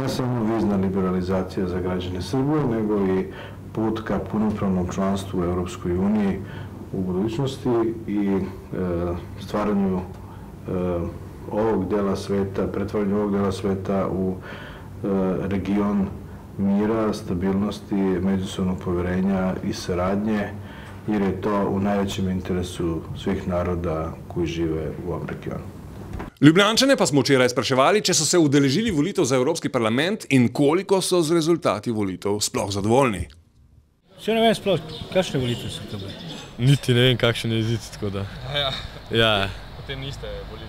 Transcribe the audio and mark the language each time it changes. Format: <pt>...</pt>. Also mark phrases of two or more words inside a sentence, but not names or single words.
<sr>samo vizna liberalizacija za građane Srbije, nego i put ka punopravnom članstvu u Europskoj uniji u budućnosti i stvaranju ovog dela sveta, pretvaranju ovog dela sveta u region mira, stabilnosti, međusobnog poverenja i saradnje, jer je to u najvećem interesu svih naroda koji žive u ovom regionu.</sr> <sl>Ljubljančane pa smo včeraj spraševali, če so se udeležili volitev za Evropski parlament in koliko so z rezultati volitev sploh zadovoljni. Še ne vem sploh, kakšne volitve so to bile? Niti ne vem, kakšen je izid, tako da. Ja. Potem niste volili?</sl>